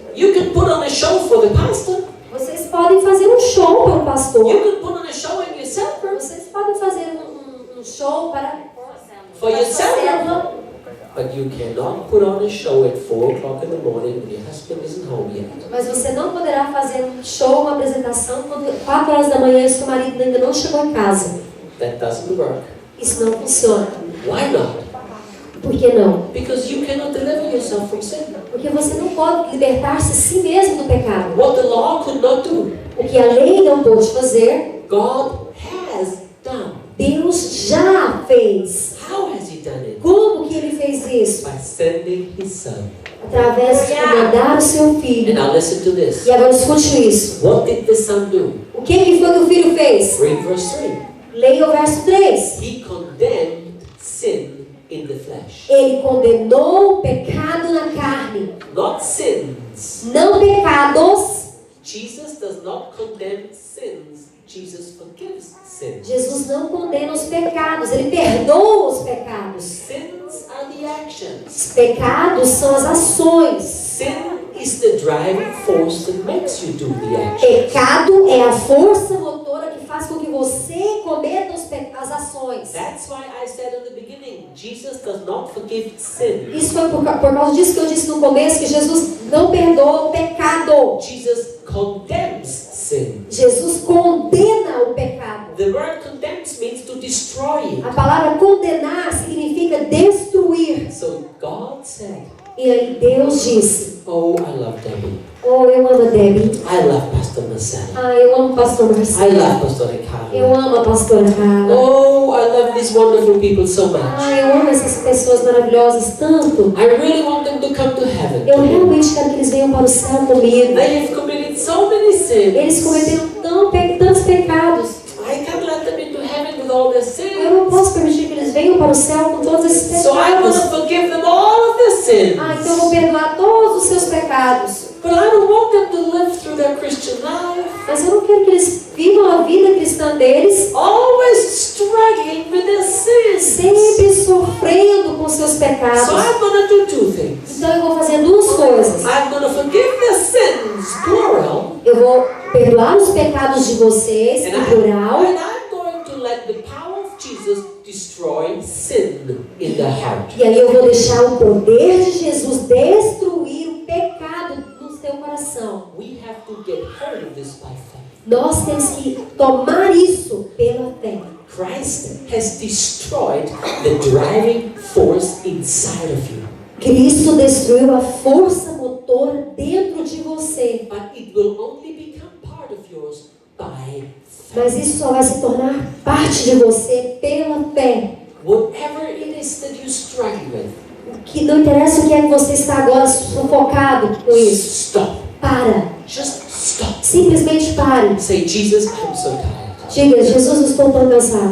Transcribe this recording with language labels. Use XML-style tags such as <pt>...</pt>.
<en>You can put on a show for the pastor.</en> <pt>Vocês podem fazer um show para o</pt> <en>You</en> <pt>pastor.</pt> <en>can put on a show in your cell</en> <pt>Vocês podem fazer um show para</pt> <en>for your</en> <pt>a sua</pt> <en>cell.</en> <pt>célula.</pt> <en>But you cannot put on a show at 4 o'clock in the morning when your husband isn't home yet.</en> <pt>Mas você não poderá fazer um show, uma apresentação, quando 4 horas da manhã e seu marido ainda não chegou em casa.</pt> <en>That doesn't work.</en> <pt>Isso não funciona.</pt> <en>Why not?</en> <pt>Por que não?</pt> <en>Because you cannot deliver yourself from sin.</en> <pt>Porque você não pode libertar-se a si mesmo do pecado.</pt> <en>What the law could not do,</en> <pt>O que a lei não pôde fazer,</pt> <en>God has done.</en> <pt>Deus já fez.</pt> <en>How has He done it?</en> <pt>Como que Ele fez isso?</pt> <en>By sending His Son.</en> <pt>Através de mandar o seu</pt> <en>And</en> <pt>filho.</pt> <en>now listen to this.</en> <pt>E agora escute isso.</pt> <en>What did the Son do?</en> <pt>O que foi que o filho fez?</pt> <en>Read verse 3.</en> <pt>Leia o verso 3.</pt> <en>He condemned sin in the flesh.</en> <pt>Ele condenou o pecado na carne.</pt> <en>Not sins.</en> <pt>Não pecados.</pt> <en>Jesus does not condemn sins. Jesus forgives sins.</en> <pt>Jesus não condena os pecados. Ele perdoa os pecados.</pt> <en>Sins are the actions.</en> <pt>Os pecados são as ações.</pt> <en>Sin is the driving force that makes you do the action.</en> <pt>Pecado é a força motora que faz com que você cometa as ações.</pt> <en>That's why I said in the beginning, Jesus does not forgive sin.</en> <pt>Isso foi por causa disso que eu disse no começo, que Jesus não perdoa o pecado.</pt> <en>Jesus condemns sin.</en> <pt>Jesus condena o pecado.</pt> <en>The word condemns means to destroy</en> <pt>A</pt> <en>it.</en> <pt>palavra condenar significa destruir.</pt> <en>So God said,</en> <pt>E aí Deus disse:</pt> <en>oh, I love Debbie.</en> <pt>oh, eu amo a Debbie.</pt> <en>I love Pastor Marcelo.</en> <pt>Ah, eu amo o pastor</pt> <en>I</en> <pt>Marcelo.</pt> <en>love Pastor</en> <pt>Eu</pt> <en>Ricardo.</en> <pt>amo a pastora Carla.</pt> <en>Oh, I love these wonderful people so much.</en> <pt>Ah, eu amo essas pessoas maravilhosas tanto.</pt> <en>I really want them to come to heaven.</en> <pt>Eu realmente quero que eles venham para o céu comigo.</pt> <en>They have committed so many sins.</en> <pt>Eles cometeram tantos pecados.</pt> <en>I can't let them into heaven with all their</en> <pt>Eu não</pt> <en>sins.</en> <pt>posso permitir que eles venham para o céu com todos esses</pt> <en>So I'm going</en> <pt>pecados.</pt> <en>to forgive them all of their sins.</en> <pt>Ah, então eu vou perdoar todos os seus pecados.</pt> <en>But I don't want them to live through their Christian life</en> <pt>Mas eu não quero que eles vivam a vida cristã deles</pt> <en>always struggling with their sins.</en> <pt>sempre sofrendo com seus pecados.</pt> <en>So I'm going to do two things.</en> <pt>Então eu vou fazer duas coisas.</pt> <en>I'm going to forgive their sins, plural,</en> <pt>Eu vou perdoar os pecados de vocês,</pt> <en>and</en> <pt>em plural.</pt> <en>I'm going to let the power of Jesus destroy sin in their heart.</en> <pt>E aí eu vou deixar o poder de Jesus destruir o pecado no seu coração.</pt> <en>We have to get hold of this by faith.</en> <pt>Nós temos que tomar isso pela fé.</pt> <en>Christ has destroyed the driving force inside of you.</en> <pt>Cristo destruiu a força motora dentro de você.</pt> <en>But it will only become part of yours by faith.</en> <pt>Mas isso só vai se tornar parte de você pela fé.</pt> <en>Whatever it is that you're struggling with,</en> <pt>Que não interessa o que é que você está agora sufocado com isso.</pt> <en>stop.</en> <pt>Para.</pt> <en>Just stop.</en> <pt>Simplesmente pare.</pt> <en>Say, Jesus, I'm so tired.</en> <pt>Diga, Jesus, eu estou tão cansado.</pt>